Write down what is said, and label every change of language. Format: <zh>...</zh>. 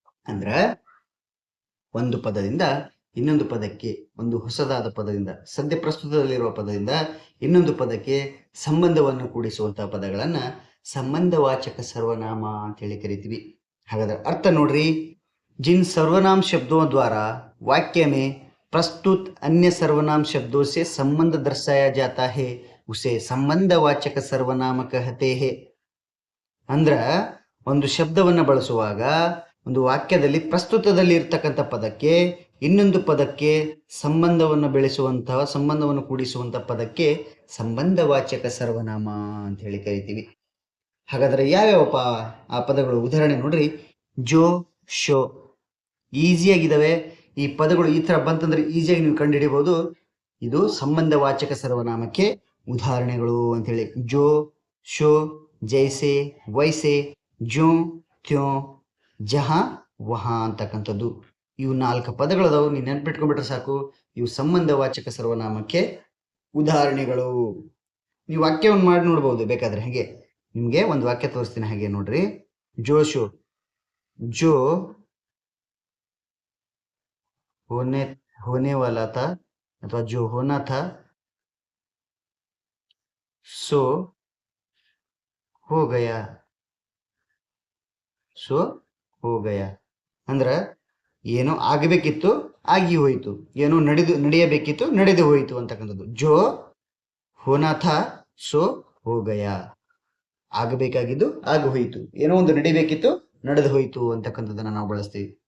<kn>ಅಂದ್ರ ಒಂದು ಪದದಿಂದ ಇನ್ನೊಂದು ಪದಕ್ಕೆ, ಒಂದು ಹೊಸದಾದ ಪದದಿಂದ, ಸದ್ಯ ಪ್ರಸ್ತುತದಲ್ಲಿರುವ ಪದದಿಂದ ಇನ್ನೊಂದು ಪದಕ್ಕೆ ಸಂಬಂಧವನ್ನು ಕೂಡಿಸುವಂತಹ ಪದಗಳನ್ನ ಸಂಬಂಧವಾಚಕ ಸರ್ವನಾಮ ಅಂತ ಹೇಳಿ ಕರಿತೀವಿ. ಹಾಗಾದ್ರೆ ಅರ್ಥ ನೋಡ್ರಿ,</kn> <hi>जिन सर्वनाम शब्दों द्वारा वाक्य में प्रस्तुत अन्य सर्वनाम शब्दों से संबंध दर्शाया जाता है उसे संबंधवाचक सर्वनाम कहते हैं.</hi> <kn>ಅಂದ್ರ ಒಂದು ಶಬ್ದವನ್ನು ಬಳಸುವಾಗ ಒಂದು ವಾಕ್ಯದಲ್ಲಿ ಪ್ರಸ್ತುತದಲ್ಲಿ ಇರ್ತಕ್ಕಂಥ ಪದಕ್ಕೆ ಇನ್ನೊಂದು ಪದಕ್ಕೆ ಸಂಬಂಧವನ್ನು ಬೆಳೆಸುವಂತಹ, ಸಂಬಂಧವನ್ನು ಕೂಡಿಸುವಂತಹ ಪದಕ್ಕೆ ಸಂಬಂಧವಾಚಕ ಸರ್ವನಾಮ ಅಂತ ಹೇಳಿ ಕರಿತೀವಿ. ಹಾಗಾದ್ರೆ ಯಾವ್ಯಾವಪ್ಪ ಆ ಪದಗಳು? ಉದಾಹರಣೆ ನೋಡ್ರಿ, ಜೋ, ಶೋ ಈಸಿಯಾಗಿದ್ದಾವೆ. ಈ ಪದಗಳು ಈ ತರ ಬಂತಂದ್ರೆ ಈಸಿಯಾಗಿ ನೀವು ಕಂಡುಹಿಡಿಯಬಹುದು. ಇದು ಸಂಬಂಧವಾಚಕ ಸರ್ವನಾಮಕ್ಕೆ ಉದಾಹರಣೆಗಳು ಅಂತೇಳಿ. ಜೋ, ಶೋ, ಜೈಸೆ, ವೈಸೆ, ಜೋ, ತ್ಯೋ, ಜಹಾ, ವಹಾ ಅಂತಕ್ಕಂಥದ್ದು. ಇವು 4 ಪದಗಳದಾವು, ನೀವು ನೆನ್ಪಿಟ್ಕೊಂಡ್ಬಿಟ್ರೆ ಸಾಕು. ಇವು ಸಂಬಂಧವಾಚಕ ಸರ್ವನಾಮಕ್ಕೆ ಉದಾಹರಣೆಗಳು. ನೀವು ವಾಕ್ಯವನ್ನು ಮಾಡಿ ನೋಡ್ಬೋದು ಬೇಕಾದ್ರೆ. ಹಾಗೆ ನಿಮ್ಗೆ ಒಂದು ವಾಕ್ಯ ತೋರಿಸ್ತೀನಿ, ಹಾಗೆ ನೋಡ್ರಿ.</kn> <hi>ಜೋ, ಶೋ, ಜೋ होने वाला था अथवा जो होना था सो हो गया, सो हो गया.</hi> <kn>ಅಂದ್ರ ಏನೋ ಆಗಬೇಕಿತ್ತು ಆಗಿ ಹೋಯಿತು, ಏನೋ ನಡೆಯಬೇಕಿತ್ತು ನಡೆದು ಹೋಯಿತು ಅಂತಕ್ಕಂಥದ್ದು.</kn> <hi>ಜೋ ಹೋನಾ ಥಾ ಸೋ ಹೋ ಗಯಾ,</hi> <kn>ಆಗಬೇಕಾಗಿದ್ದು ಆಗಿ ಹೋಯಿತು, ಏನೋ ಒಂದು ನಡಿಬೇಕಿತ್ತು ನಡೆದು ಹೋಯಿತು ಅಂತಕ್ಕಂಥದ್ದನ್ನ ನಾವು ಬಳಸ್ತೀವಿ.</kn>